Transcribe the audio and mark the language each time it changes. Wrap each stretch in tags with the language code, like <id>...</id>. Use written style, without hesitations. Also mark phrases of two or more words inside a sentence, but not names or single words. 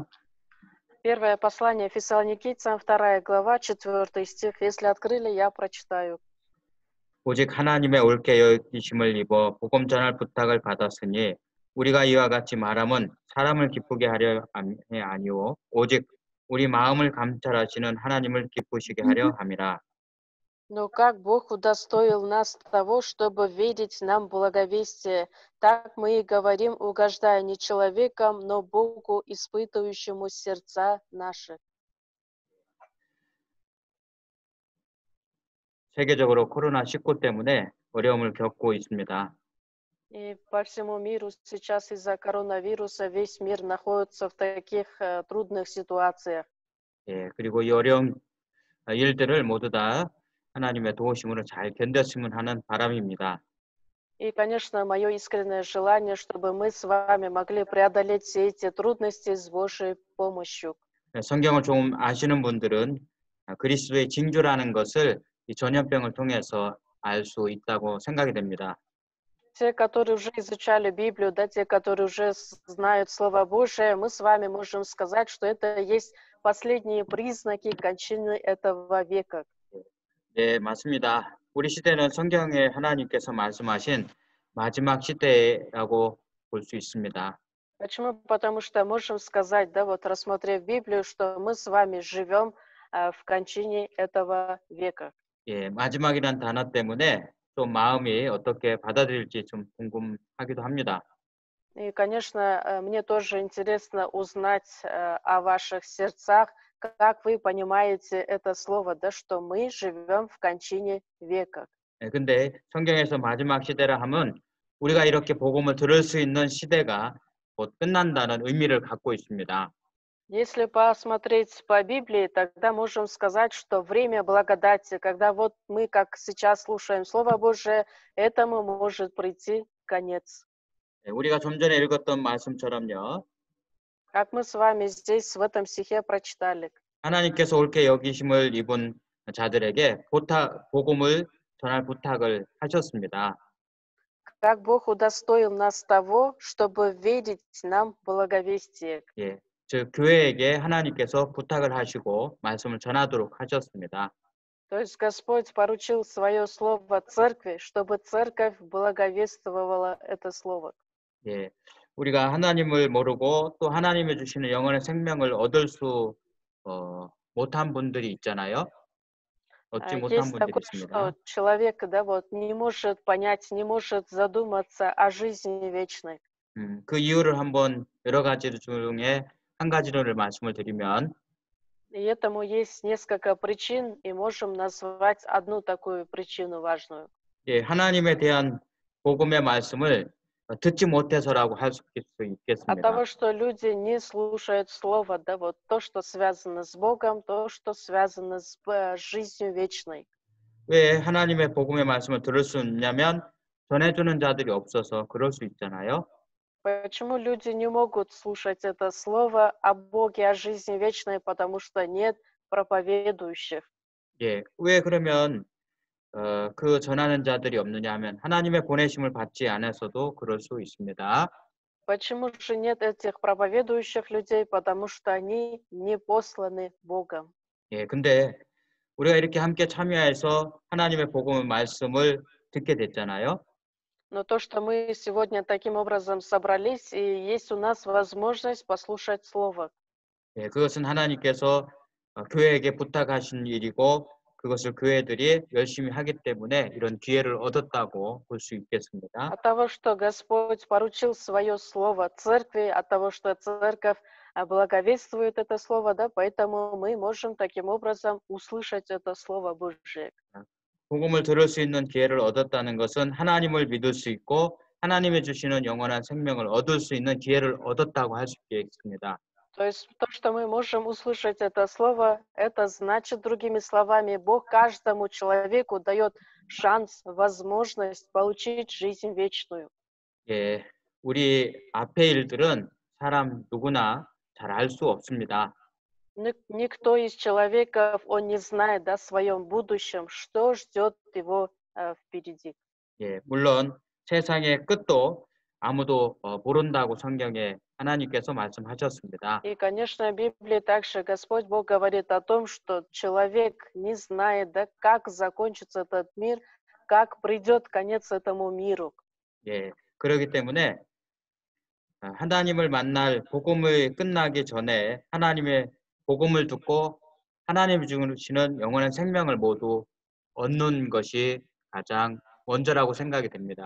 <ru>Первое послание Фессалоникийцам, 2 глава, 4 стих. Если открыли, я прочитаю.</ru> <ko>오직 하나님의 옳게 여기심을 입어 복음 전할 부탁을 받았으니 우리가 이와 같이 말함은 사람을 기쁘게 하려 함이 아니오 오직 우리 마음을 감찰하시는 하나님을 기쁘시게 하려 함이라.</ko> <ru>Но как Бог удостоил нас того, чтобы видеть нам благовестие, так мы и говорим, угождая не человеком, но Богу, испытывающему сердца наши.</ru> <ko>세계적으로 코로나19 때문에 어려움을 겪고 있습니다.</ko> <ru>И по всему миру сейчас из-за коронавируса весь мир находится в таких трудных ситуациях.</ru> <ko>예, 그리고 이 어려운 일들을 모두 다 하나님의 도우심으로 잘 견뎠으면 하는 바람입니다.</ko> <ru>И, конечно, мое искреннее желание, чтобы мы с вами могли преодолеть все эти трудности с Божьей помощью.</ru> <ko>성경을 좀 아시는 분들은 그리스도의 징조라는 것을 이 전염병을 통해서 알 수 있다고 생각이 됩니다.</ko> <ru>Те, которые уже изучали Библию, да, те, которые уже знают Слово Божие, мы с вами можем сказать, что это есть последние признаки кончины этого века.</ru> <ko>네, 맞습니다. 우리 시대는 성경에 하나님께서 말씀하신 마지막 시대라고 볼 수 있습니다.</ko> <ru>Почему? Потому что можем сказать, да, вот рассмотрев Библию, что мы с вами живем в кончине этого века.</ru> <ko>예, 마지막이란 단어 때문에 좀 마음이 어떻게 받아들일지 좀 궁금하기도 합니다.</ko> <ru>И, конечно, мне тоже интересно узнать о ваших сердцах, как вы понимаете это слово, да, что мы живем в кончине века.</ru> <ko>예, 근데 성경에서 마지막 시대라 하면 우리가 이렇게 복음을 들을 수 있는 시대가 곧 끝난다는 의미를 갖고 있습니다.</ko> <ru>Если посмотреть по Библии, тогда можем сказать, что время благодати, когда вот мы, как сейчас слушаем Слово Божие, этому может прийти конец.</ru> <ko>예, 우리가 좀 전에 읽었던 말씀처럼요.</ko> <ru>Как мы с вами здесь, в этом стихе прочитали.</ru> <ko>하나님께서 옳게 여기심을 입은 자들에게 복음을 전할 부탁을 하셨습니다.</ko> <ru>Как Бог удостоил нас того, чтобы видеть нам благовестие.</ru> <ko>예, 즉 교회에게 하나님께서 부탁을 하시고 말씀을 전하도록 하셨습니다.</ko> <ru>То есть Господь поручил свое слово церкви, чтобы церковь благовествовала это слово.</ru> <ko>예, 우리가 하나님을 모르고 또 하나님이 주시는 영원의 생명을 얻을 수 못한 분들이 있잖아요. 얻지 못한</ko> <ru>Есть</ru> <ko>분들이</ko> <ru>такое,</ru> <ko>있습니다.</ko> <ru>что человек, да, вот не может понять, не может задуматься о жизни вечной.</ru> <ko>그 이유를 한번 여러 가지 중에 한 가지를 말씀을 드리면</ko> <ru>И этому есть несколько причин, и можем назвать одну такую причину важную.</ru> <ko>예, 하나님에 대한 복음의 말씀을 듣지 못해서라고 할 수</ko> <ru>От</ru> <ko>있겠습니다.</ko> <ru>того, что люди не слушают Слово, да, вот то, что связано с Богом, то, что связано с жизнью вечной.</ru> <ko>왜 하나님의 복음의 말씀을 들을 수 있냐면 전해주는 자들이 없어서 그럴 수 있잖아요.</ko> <ru>Почему люди не могут слушать это Слово о Боге, о жизни вечной, потому что нет проповедующих.</ru> <ko>예, 왜 그러면 그 전하는 자들이 없느냐 하면 하나님의 보내심을 받지 않아서도 그럴 수 있습니다.</ko> <ru>Почему же нет этих проповедующих людей? Потому что они не посланы Богом.</ru> <ko>예, 근데 우리가 이렇게 함께 참여해서 하나님의 복음의 말씀을 듣게 됐잖아요.</ko> <ru>Но то, что мы сегодня таким образом собрались, и есть у нас возможность послушать Слово.</ru> <ko>예, 그것은 하나님께서 교회에게 부탁하신 일이고 그것을 교회들이 열심히 하기 때문에 이런 기회를 얻었다고 볼 수 있겠습니다.</ko> <ru>От того, что Господь поручил свое Слово Церкви, от того, что Церковь благовествует это Слово, да, поэтому мы можем таким образом услышать это Слово Божие.</ru> <ko>복음을 들을 수 있는 기회를 얻었다는 것은 하나님을 믿을 수 있고 하나님이 주시는 영원한 생명을 얻을 수 있는 기회를 얻었다고 할 수 있겠습니다.</ko> <ru>То есть то, что мы можем услышать это Слово, это значит, другими словами, Бог каждому человеку дает шанс, возможность получить жизнь вечную.</ru> <ko>예, 우리 앞의 일들은 사람 누구나 잘 알 수 없습니다.</ko> <ru>Никто из человеков, он не знает, да, в своем будущем, что ждет его впереди.</ru> <ko>예, 물론 세상의 끝도 아무도 모른다고 성경에 하나님께서 말씀하셨습니다.</ko> <ru>И, конечно, в Библии также Господь Бог говорит о том, что человек не знает, да, как закончится этот мир, как придет конец этому миру.</ru> <ko>예, 그렇기 때문에 하나님을 만날 복음이 끝나기 전에 하나님의 복음을 듣고 하나님이 주시는 영원한 생명을 모두 얻는 것이 가장 먼저라고 생각이 됩니다.</ko>